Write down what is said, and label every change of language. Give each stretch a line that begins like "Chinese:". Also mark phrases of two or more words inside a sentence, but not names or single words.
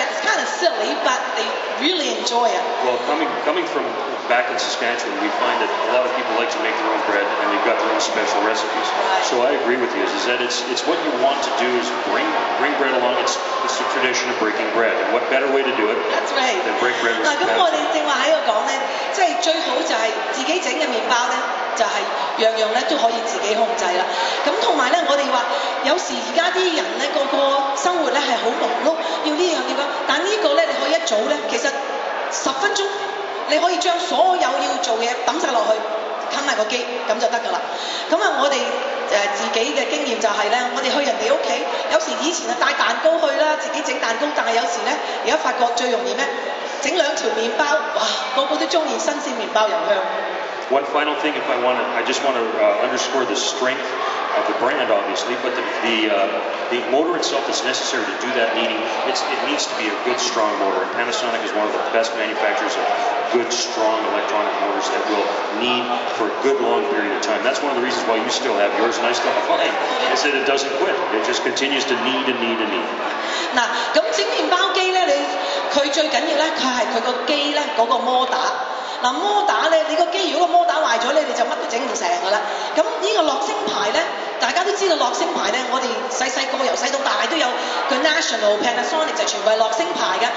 English: It's kind of silly, but they really enjoy it. Well, coming from back in Saskatchewan, we find that a lot of people like to make their own bread, and they've got their own special recipes. Right. So I agree with you. Is that it's what you want to do is bring bread along. It's the tradition of breaking bread, and what better way to do it That's right. than break bread with
Cantonese: 嗱，咁我哋正話喺度講咧，即係最好就係自己整嘅麵包咧，就係樣樣咧都可以自己控制啦。咁同埋咧，我哋話有時而家啲人咧個生活咧係好忙碌，要呢樣要嗰，但呢個咧你可以一早咧，其實10分鐘你可以將所有要做嘅嘢抌晒落去，冚埋個機咁就得㗎啦。咁啊，我哋自己嘅經驗就係咧，我哋去人哋屋企，有時以前帶蛋糕去啦，自己整蛋糕，但係有時咧而家發覺最容易咩？整2條麵包，哇！個個都中意新鮮麵包又香。
English: One final thing, I just want to underscore the strength of the brand, obviously, but the motor itself that's necessary to do that kneading, it needs to be a good, strong motor. And Panasonic is one of the best manufacturers of good, strong electronic motors that will knead for a good, long period of time. That's one of the reasons why you still have yours and I still have mine, is that it doesn't quit. It just continues to knead and knead and knead.
Cantonese: 嗱，咁整麵包機咧，佢最緊要咧，佢係佢個機咧嗰個摩打。嗱，摩打咧，你個機如果個摩打壞咗咧，你就乜都整唔成㗎啦。咁呢個樂聲牌咧，大家都知道樂聲牌咧，我哋細個由細到大都有個 National Panasonic 就全部係樂聲牌嘅。